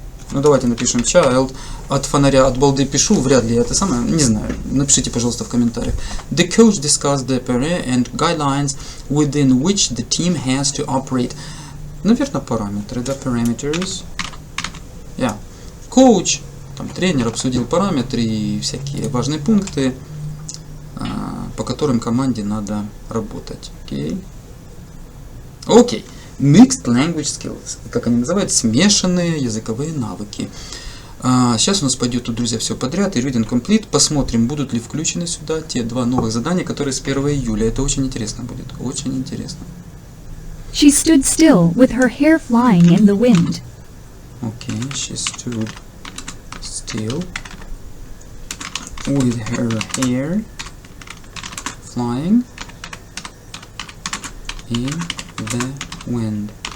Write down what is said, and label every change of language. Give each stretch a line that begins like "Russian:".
Russian: Ну, давайте напишем child. От фонаря, от балды пишу, вряд ли это самое, не знаю. Напишите, пожалуйста, в комментариях.
English: The coach discussed the parameters and guidelines within which the team has to operate.
Russian: Наверное, параметры, да, parameters.
English: Yeah.
Russian: Coach, там, тренер обсудил параметры и всякие важные пункты, по которым команде надо работать.
English: Окей. Окей. Mixed language skills.
Russian: Как они называют? Смешанные языковые навыки. Сейчас у нас пойдет тут, друзья, все подряд. И
English: reading complete.
Russian: Посмотрим, будут ли включены сюда те 2 новых задания, которые с 1 июля. Это очень интересно будет. Очень интересно.
English: She stood still with her hair flying in the wind. Okay, she stood still with her hair flying in the wind.